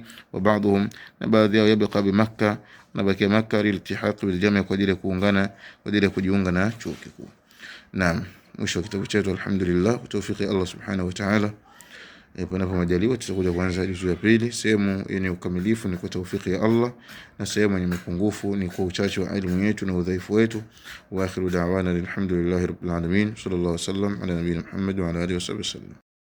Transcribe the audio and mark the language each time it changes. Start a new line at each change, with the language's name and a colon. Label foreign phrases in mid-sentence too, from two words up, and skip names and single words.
Arabic: وبعضهم,
Swahili: na baadhi yao
Arabic: يبقى بمكة,
Swahili: na baki Makkah,
Arabic: للالتحاق بالجامعة',
Swahili: kwa ajili ya kuungana, kwa ajili ya kujiunga na chuo kikuu. Naam, mwisho wa kitabu chetu. Alhamdulillah, kwa tawfiki Allah
Arabic: سبحانه وتعالى.
Swahili: Panapo majaliwa tutakuja kuanza juzu ya pili. Sehemu yenye ukamilifu ni kwa tawfiki ya Allah, na sehemu yenye mapungufu ni kwa uchache wa elimu yetu na udhaifu wetu.
Arabic: وآخر دعوانا الحمد لله رب العالمين. صلى الله عليه وسلم على نبينا محمد وعلى آله وسلم.